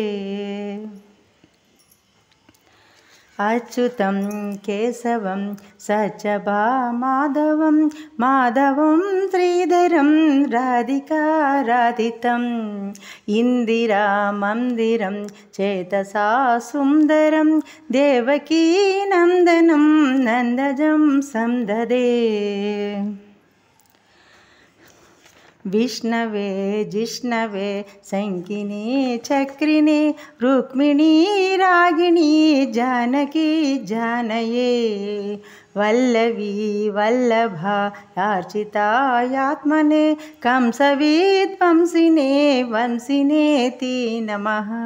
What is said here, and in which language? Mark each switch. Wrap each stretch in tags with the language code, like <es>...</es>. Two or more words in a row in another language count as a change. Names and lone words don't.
<sa>అచ్యుతం కేశవం సత్యభామాధవం మాధవం శ్రీధరం రాధికారాధితం ఇందిరా మందిరం చేతసా సుందరం దేవకీ నందనం నందజం సందదే. विष्णवे जिष्णवे शङ्किनी चक्रिणी रुक्मिणी रागिणी जानकी जानये वल्लवी वल्लभा यार्चितायात्मने कंसविध्वंसिने वंसिनेति नमः।</sa>